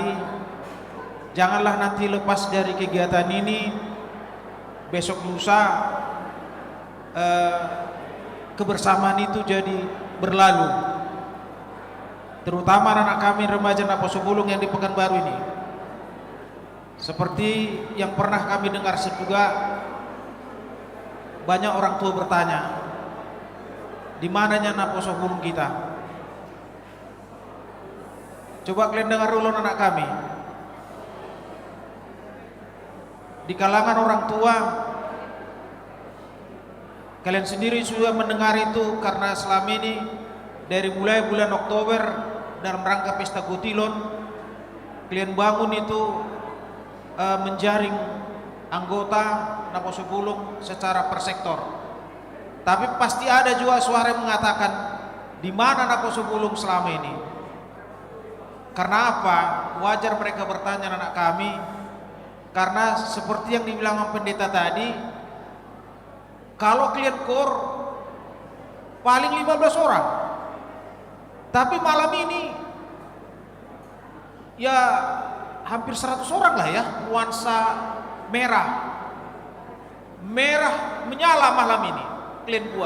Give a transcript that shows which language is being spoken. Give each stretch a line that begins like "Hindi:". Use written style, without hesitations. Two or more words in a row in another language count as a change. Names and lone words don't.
Indonesian: Janganlah nanti lepas dari kegiatan ini besok lusa kebersamaan itu jadi berlalu. Terutama anak kami remaja Naposo Bulung yang di Pekanbaru ini. Seperti yang pernah kami dengar juga, banyak orang tua bertanya, di mananya naposo bulung kita. Coba kalian dengar dulu anak kami. Di kalangan orang tua, kalian sendiri sudah mendengar itu karena selama ini dari mulai bulan Oktober dalam rangka Pesta Kutilon, kalian bangun itu menjaring anggota naposo bulung secara per sektor. Tapi pasti ada juga suara yang mengatakan di mana naposo bulung selama ini. Karena apa? Wajar mereka bertanya anak kami, karena seperti yang dibilang pendeta tadi, kalau kalian kor paling 15 orang, tapi malam ini ya hampir 100 orang lah ya, nuansa merah menyala malam ini kalian buat.